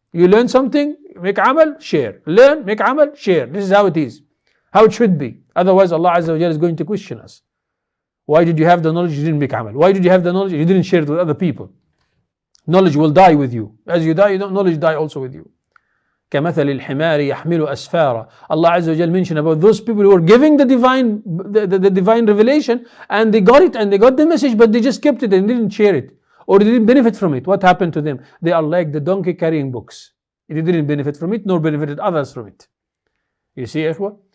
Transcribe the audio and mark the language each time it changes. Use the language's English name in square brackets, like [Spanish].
[English] You learn something, make amal, share. Learn, make amal, share. This is how it is. How it should be. Otherwise, Allah Azza wa Jalla is going to question us. Why did you have the knowledge? You didn't make amal. Why did you have the knowledge? You didn't share it with other people. Knowledge will die with you. As you die, knowledge die also with you. [Arabic] كمثل الحمار يحمل أسفارا. [English] Allah Azza wa Jalla mentioned about those people who were giving the divine revelation, and they got it and they got the message, but they just kept it and didn't share it, or they didn't benefit from it. What happened to them? They are like the donkey carrying books. They didn't benefit from it, nor benefited others from it. You see, ikhwa?